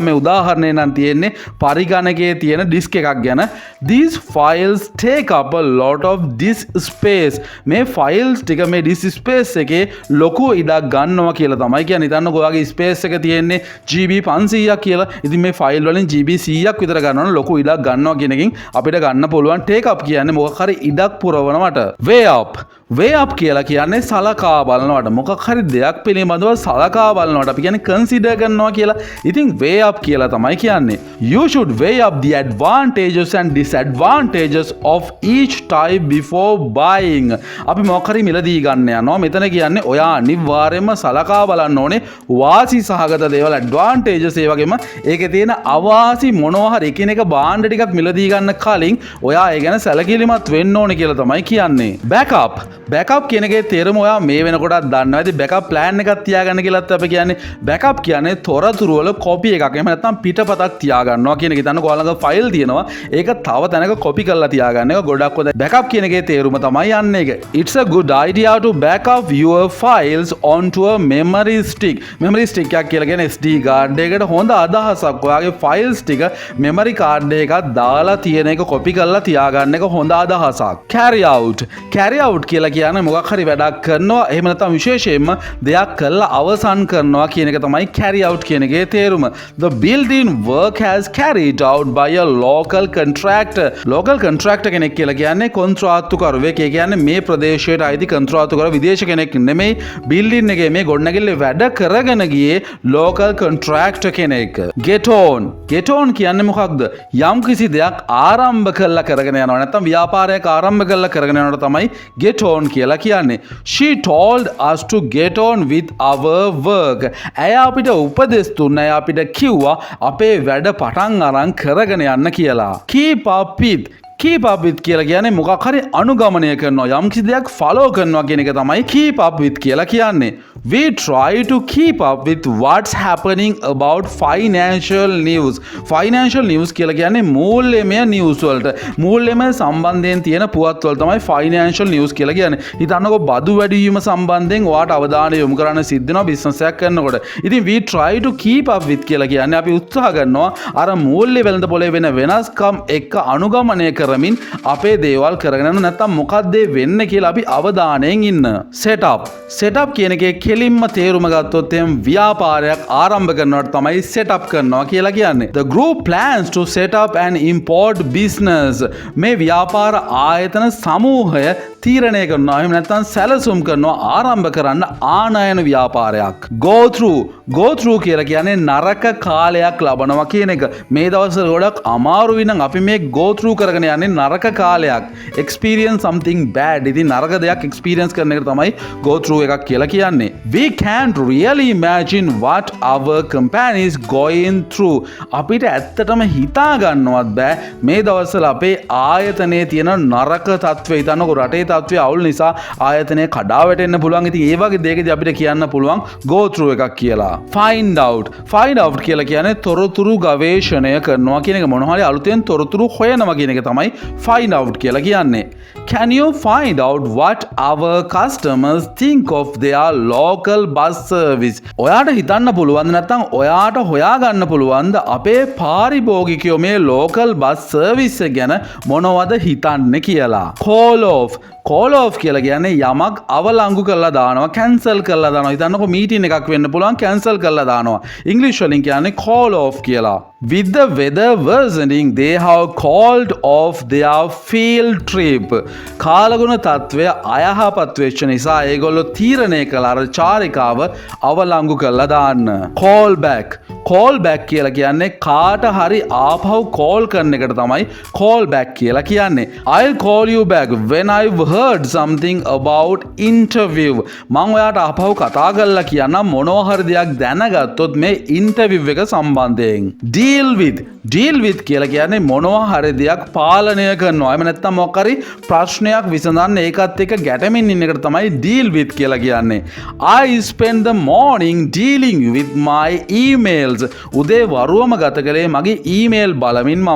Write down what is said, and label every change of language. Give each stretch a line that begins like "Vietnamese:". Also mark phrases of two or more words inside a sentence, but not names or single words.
Sinhala: මේ උදාහරණේ නම් තියෙන්නේ පරිගණකයේ තියෙන ඩිස්ක් එකක් ගැන.
English: These files take up a lot of disk space.
Sinhala: මේ files ටික මේ
English: disk space
Sinhala: එකේ ලොකු ඉඩක් ගන්නවා කියලා තමයි කියන්නේ. හිතන්නකෝ ඔයාගේ space එක තියෙන්නේ GB 500ක් කියලා. ඉතින් මේ file වලින් GB 100ක් විතර ගන්නවනම් ලොකු ඉඩක් ගන්නවා කියන එකෙන් අපිට ගන්න පුළුවන්.
English: take up
Sinhala: කියන්නේ මොකක් හරි ඉඩක් පුරවනවට.
English: way up. way up
Sinhala: කියලා කියන්නේ සලකා බලනවට. මොකක් හරි දෙයක් පිළිබඳව සලකා බලනවට අපි කියන්නේ consider කරනවා කියලා. ඉතින්
English: way up
Sinhala: කියලා තමයි කියන්නේ.
English: You should weigh up the advantages and disadvantages of each type before buying.
Sinhala: අපි මොකක් හරි මිලදී ගන්න යනවා. මෙතන කියන්නේ ඔයා අනිවාර්යයෙන්ම සලකා බලන්න ඕනේ වාසි සහගත දේවල් advantages ඒ වගේම ඒකේ තියෙන අවාසි මොනවා හරි එකිනෙක භාණ්ඩ ටිකක් මිලදී ගන්න කලින් ඔයා ඒ ගැන සැලකිලිමත් වෙන්න ඕනේ කියලා තමයි කියන්නේ. backup. backup කියන එකේ තේරුම ඔයා මේ වෙනකොටත් දන්නවා. ඉතින්
English: backup plan
Sinhala: එකක් තියාගන්න කියලාත් අපි කියන්නේ. backup කියන්නේ තොරතුරු වල copy එකක්. එහෙම නැත්නම් පිටපතක් තියාගන්නවා කියන එක. හිතන්නකෝ ඔයාලඟ file තියෙනවා. ඒක තව තැනක copy කරලා තියාගන්න එක ගොඩක් හොඳයි. backup කියන එකේ තේරුම තමයි යන්නේ ඒක.
English: It's a good idea to back up your files onto a memory stick. memory stick
Sinhala: එකක් කියලා කියන්නේ
English: SD card
Sinhala: එකකට හොඳ අදහසක්. ඔයාගේ files ටික
English: memory card
Sinhala: එකක් දාලා තියෙන එක copy කරලා තියාගන්න එක හොඳ අදහසක්.
English: carry out. carry out
Sinhala: කියලා කියන්නේ මොකක් හරි වැඩක් කරනවා එහෙම නැත්නම් විශේෂයෙන්ම දෙයක් කළා අවසන් කරනවා කියන එක තමයි
English: carry out
Sinhala: කියන එකේ තේරුම.
English: The building work has carried out by a local contractor. Local contractor
Sinhala: කෙනෙක් කියලා කියන්නේ කොන්ත්‍රාත්තුකරුවෙක්. ඒ කියන්නේ මේ ප්‍රදේශයට අයිති කොන්ත්‍රාත්තුකරු විදේශ කෙනෙක් නෙමෙයි. building එකේ මේ ගොඩනැගිල්ලේ වැඩ කරගෙන ගියේ
English: local contractor
Sinhala: කෙනෙක්.
English: Get on
Sinhala: කියන්නේ මොකක්ද? යම් කිසි දෙයක් ආරම්භ කළා කරගෙන යනවා නැත්නම් ව්‍යාපාරයක් ආරම්භ කළා කරගෙන යනකොට තමයි
English: get on
Sinhala: කියලා කියන්නේ.
English: She told us to get on with our work.
Sinhala: ඇය අපිට උපදෙස් දුන්නා. ඇය අපිට කිව්වා අපේ වැඩ පටන් අරන් කරගෙන යන්න කියලා.
English: Keep up with
Sinhala: කියලා කියන්නේ මොකක් හරි අනුගමනය කරනවා යම් කිසි දෙයක් follow කරනවා කියන එක තමයි
English: keep up with
Sinhala: කියලා කියන්නේ.
English: We try to keep up with what's happening about financial news. Financial news
Sinhala: කියලා කියන්නේ මූල්‍යමය news වලට. මූල්‍යමය සම්බන්ධයෙන් තියෙන පුවත් වල තමයි
English: financial news
Sinhala: කියලා කියන්නේ. හිතන්නකෝ බදු වැඩි වීම සම්බන්ධයෙන් ඔයාට අවධානය යොමු කරන්න සිද්ධ වෙනවා business එකක් කරනකොට. ඉතින්
English: we try to keep up with
Sinhala: කියලා කියන්නේ අපි උත්සාහ කරනවා අර මූල්‍ය වෙළඳ පොලේ වෙන වෙනස්කම් එක්ක අනුගමනය කරමින් අපේ දේවල් කරගෙන යන නැත්තම් මොකක්ද වෙන්නේ කියලා අපි අවධානයෙන් ඉන්න. setup කියන එකේ කෙලින්ම තේරුම ගත්තොත් එම් ව්‍යාපාරයක් ආරම්භ කරනවට තමයි setup කරනවා කියලා කියන්නේ.
English: The group plans to set up an import business.
Sinhala: මේ ව්‍යාපාර ආයතන සමූහය තීරණය කරනවා එහෙම නැත්නම් සැලසුම් කරනවා ආරම්භ කරන්න ආනයන ව්‍යාපාරයක්.
English: go through
Sinhala: කියලා කියන්නේ නරක කාලයක් ලබනවා කියන එක. මේ දවස්වල ගොඩක් අමාරුයි නම් අපි මේ
English: go through
Sinhala: කරගෙන යන්නේ නරක කාලයක්.
English: experience something bad.
Sinhala: ඉතින් නරක දෙයක් experience කරන එක තමයි
English: go through
Sinhala: එකක් කියලා කියන්නේ.
English: We can't really imagine what our company is going through.
Sinhala: අපිට ඇත්තටම හිතා ගන්නවත් බෑ මේ දවස්වල අපේ ආයතනයේ තියෙන නරක තත්ත්වය. හිතන්නකො රටේ තත්ත්වය අවුල් නිසා ආයතනය කඩා වැටෙන්න පුළුවන්. ඉතින් ඒ වගේ දෙයකදී අපිට කියන්න පුළුවන්
English: go through
Sinhala: එකක් කියලා.
English: find out
Sinhala: කියලා කියන්නේ තොරතුරු ගවේෂණය කරනවා කියන එක. මොනවා හරි අලුතෙන් තොරතුරු හොයනවා කියන එක තමයි
English: find out
Sinhala: කියලා කියන්නේ.
English: Can you find out what our customers think of their local bus service?
Sinhala: ඔයාට හිතන්න පුළුවන්ද නැත්නම් ඔයාට හොයාගන්න පුළුවන්ද අපේ පාරිභෝගිකයෝ මේ
English: local bus service
Sinhala: එක ගැන මොනවද හිතන්නේ කියලා.
English: call off
Sinhala: කියලා කියන්නේ යමක් අවලංගු කරලා දානවා, cancel කරලා දානවා. හිතන්නකො meeting එකක් වෙන්න පුළුවන් cancel කරලා දානවා. English වලින් කියන්නේ
English: call off
Sinhala: කියලා.
English: With the weather worsening, they have called off their field trip.
Sinhala: කාලගුණ තත්ත්වය අයහපත් වෙච්ච නිසා ඒගොල්ලෝ තීරණය කළා අර චාරිකාව අවලංගු කරලා දාන්න.
English: call back
Sinhala: කියලා කියන්නේ කාට හරි ආපහු call කරන එකට තමයි
English: call back
Sinhala: කියලා කියන්නේ.
English: I'll call you back when I've heard something about interview.
Sinhala: මම ඔයාට ආපහු කතා කරලා කියන්නම් මොනවා හරි දෙයක් දැනගත්තොත් මේ interview එක සම්බන්ධයෙන්.
English: deal with
Sinhala: කියලා කියන්නේ මොනවා හරි දෙයක් පාලනය කරනවා. එහෙම නැත්නම් මොකක් හරි ප්‍රශ්නයක් විසඳන්න ඒකත් එක්ක ගැටෙමින් ඉන්න එකට තමයි
English: deal with
Sinhala: කියලා කියන්නේ.
English: I spend the morning dealing with my emails.
Sinhala: උදේ වරුවම ගත කළේ මගේ ඊමේල් බලමින් මම.